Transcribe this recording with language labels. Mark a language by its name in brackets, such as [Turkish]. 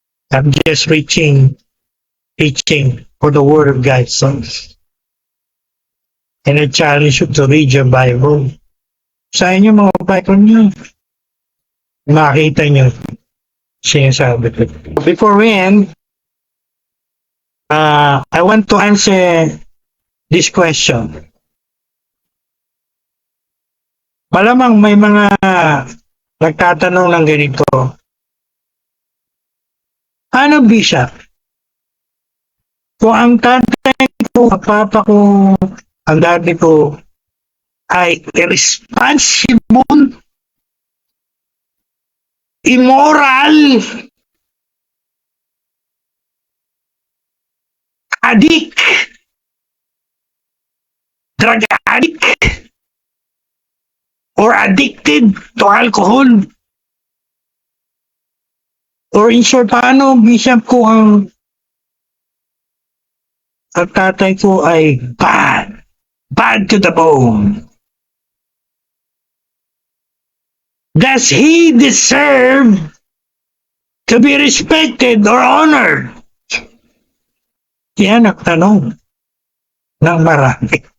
[English] I'm just teaching for the Word of God songs. And I challenge you to read your Bible. [Filipino] Sa inyo mga Bible nyo, makita nyo sinasabi ko. [English] Before we end, I want to answer this question. [Filipino] Malamang may mga nagtatanong ng ganito. Ano, Bishop? Kung ang tatay ko, ang papa ko, ang daddy ko ay [English] irresponsible, immoral, addict, drug addict, or addicted to alcohol, or in short, [Filipino] paano, Bishop, ko ang tatay ko ay [English] bad to the bone? Does he deserve to be respected or honored? [Filipino] Yan ang tanong ng marami.